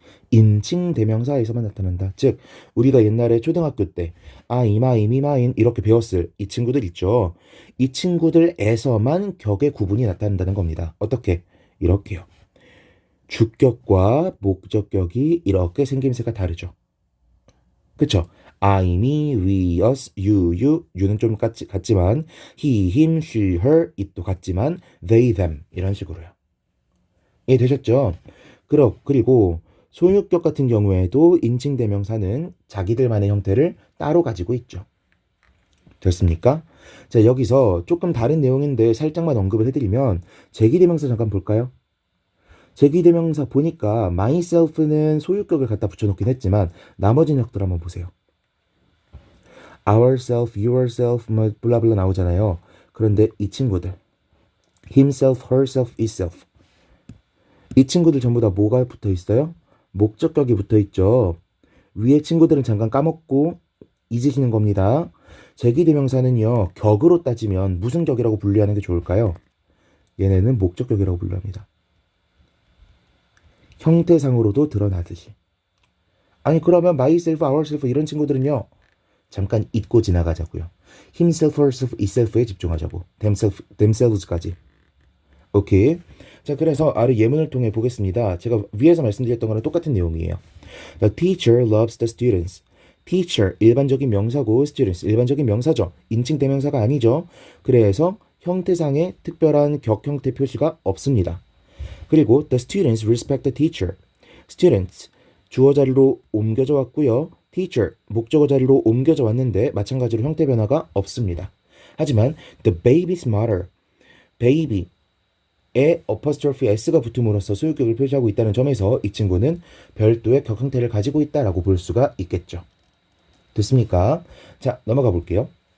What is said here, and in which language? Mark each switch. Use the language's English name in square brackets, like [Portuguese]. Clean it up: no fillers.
[Korean] 인칭대명사에서만 나타난다. 즉 우리가 옛날에 초등학교 때 이마, 이미마인 이렇게 배웠을 이 친구들 있죠. 이 친구들에서만 격의 구분이 나타난다는 겁니다. 어떻게? 이렇게요. 주격과 목적격이 이렇게 생김새가 다르죠. 그쵸? I, me, we, us, you, you는 좀 같지만 he, him, she, her, it도 같지만 they, them 이런 식으로요. 이해되셨죠? 그리고 소유격 같은 경우에도 인칭대명사는 자기들만의 형태를 따로 가지고 있죠. 됐습니까? 자, 여기서 조금 다른 내용인데 살짝만 언급을 해드리면 제기대명사 잠깐 볼까요? 제기대명사 보니까 myself는 소유격을 갖다 붙여놓긴 했지만 나머지 격들 한번 보세요. ourself, yourself, 뭐 블라블라 나오잖아요. 그런데 이 친구들 himself, herself, itself 이 친구들 전부 다 뭐가 붙어 있어요? 목적격이 붙어 있죠. 위에 친구들은 잠깐 까먹고 잊으시는 겁니다. 제기대명사는요. 격으로 따지면 무슨 격이라고 분류하는 게 좋을까요? 얘네는 목적격이라고 분류합니다. 형태상으로도 드러나듯이. 아니 그러면 myself, ourself 이런 친구들은요. 잠깐 잊고 지나가자고요. himself, herself, itself에 집중하자고. themselves까지. 오케이. 자, 그래서 아래 예문을 통해 보겠습니다. 제가 위에서 말씀드렸던 거랑 똑같은 내용이에요. [English] The teacher loves the students. [Korean] teacher 일반적인 명사고 students 일반적인 명사죠. 인칭 대명사가 아니죠. 그래서 형태상의 특별한 격 형태 표시가 없습니다. 그리고 [English] the students respect the teacher. [Korean] students 주어 자리로 옮겨져 왔고요. teacher 목적어 자리로 옮겨져 왔는데 마찬가지로 형태 변화가 없습니다. 하지만 [English] the baby's mother, [Korean] baby에 apostrophe s가 붙음으로써 소유격을 표시하고 있다는 점에서 이 친구는 별도의 격 형태를 가지고 있다라고 볼 수가 있겠죠. 됐습니까? 자, 넘어가 볼게요.